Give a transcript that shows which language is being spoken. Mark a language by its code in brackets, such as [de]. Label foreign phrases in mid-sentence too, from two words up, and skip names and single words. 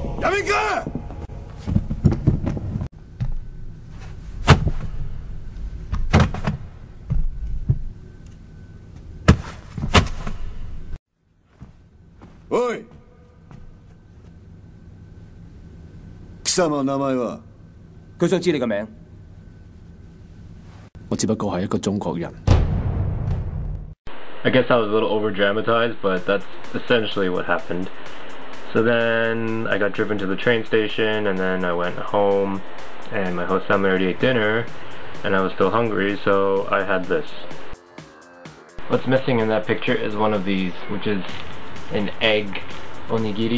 [ja] 面か。おい。貴様名前は？ [yue] 佢想知你個名。我只不過係一個中國人。 [en] I guess I was a little over dramatized, but that's essentially what happened. So then I got driven to the train station, and then I went home, and my host family already ate dinner, and I was still hungry, so I had this. What's missing in that picture is one of these, which is an egg onigiri.